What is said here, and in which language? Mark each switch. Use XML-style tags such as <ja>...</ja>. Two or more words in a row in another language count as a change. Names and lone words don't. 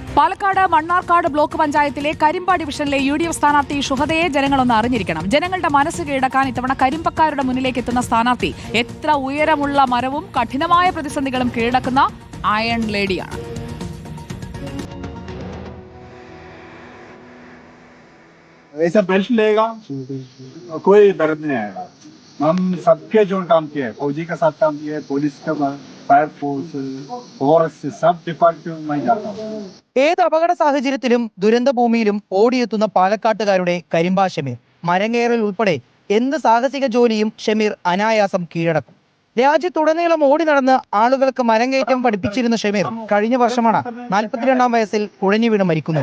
<ml>പാലക്കാട് മണ്ണാർക്കാട് ബ്ലോക്ക് പഞ്ചായത്തിലെ കരിമ്പ ഡിവിഷനിലെ UDF സ്ഥാനാർത്ഥി ഷുഹദയെ ജനങ്ങളൊന്ന് അറിഞ്ഞിരിക്കണം. ജനങ്ങളുടെ മനസ്സ് കീഴടക്കാൻ ഇത്തവണ കരിമ്പക്കാരുടെ മുന്നിലേക്ക് എത്തുന്ന സ്ഥാനാർത്ഥി എത്ര ഉയരമുള്ള മരവും കഠിനമായ പ്രതിസന്ധികളും കീഴടക്കുന്ന അയൺ ലേഡിയാണ്.</ml> <hi>ऐसा बेल्ट लेगा कोई दर्द नहीं आएगा. हम सबके जो काम किए हैं, फौजी के साथ काम किए, पुलिस का,</hi> <en>fire force, forest,</en> <hi>सब डिपार्टमेंट में जाता हूँ.</hi> <ml>ഏത് അപകട സാഹചര്യത്തിലും ദുരന്ത ഭൂമിയിലും ഓടിയെത്തുന്ന പാലക്കാട്ടുകാരുടെ കരിമ്പ ഷമീർ. മരങ്ങേറൽ ഉൾപ്പെടെ എന്ത് സാഹസിക ജോലിയും ഷമീർ അനായാസം കീഴടക്കും. രാജ്യത്തുടനീളം ഓടി നടന്ന് ആളുകൾക്ക് മരംകയറ്റം പഠിപ്പിച്ചിരുന്ന ഷമീർ കഴിഞ്ഞ വർഷമാണ് 42-ാം വയസ്സിൽ കുഴഞ്ഞു വീണ് മരിക്കുന്നത്.</ml>